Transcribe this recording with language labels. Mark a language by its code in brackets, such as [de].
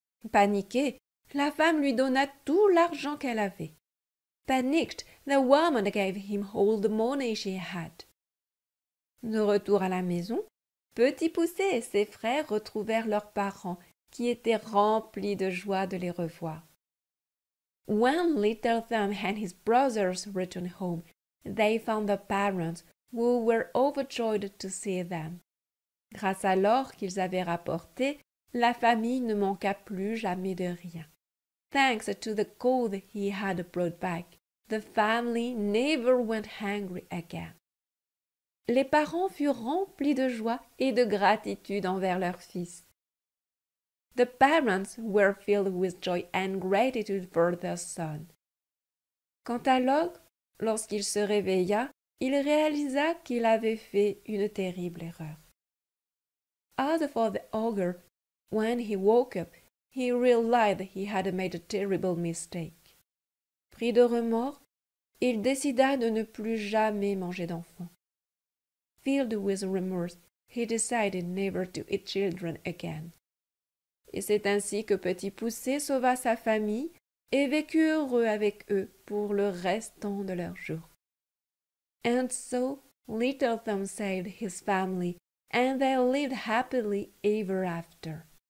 [fr] Paniquée, la femme lui donna tout l'argent qu'elle avait. [en] Panicked, the woman gave him all the money she had. [fr] De retour à la maison, Petit Poucet et ses frères retrouvèrent leurs parents, qui étaient remplis de joie de les revoir. [en] When Little Thumb and his brothers returned home, they found the parents who were overjoyed to see them. [fr] Grâce à l'or qu'ils avaient rapporté, la famille ne manqua plus jamais de rien. [en] Thanks to the gold he had brought back, the family never went hungry again. [fr] Les parents furent remplis de joie et de gratitude envers leur fils. [en] The parents were filled with joy and gratitude for their son. [fr] Quant à Log, lorsqu'il se réveilla, il réalisa qu'il avait fait une terrible erreur. [en] As for the ogre, when he woke up, he realized he had made a terrible mistake. [fr] Pris de remords, il décida de ne plus jamais manger d'enfants. [en] Filled with remorse, he decided never to eat children again. [fr] Et c'est ainsi que Petit Poucet sauva sa famille et vécut heureux avec eux pour le restant de leurs jours. [en] And so Little Thumb saved his family, and they lived happily ever after.